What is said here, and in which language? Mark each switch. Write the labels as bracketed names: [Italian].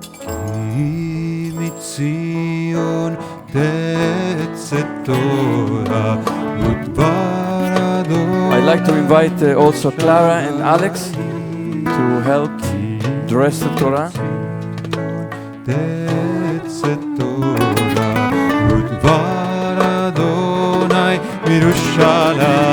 [Hebrew] כי מציון תצא תורה ודבר אדוני. [English] I'd like to invite also Clara and Alex to help dress the Torah. [Hebrew] תצא תורה ודבר אדוני מירושלים.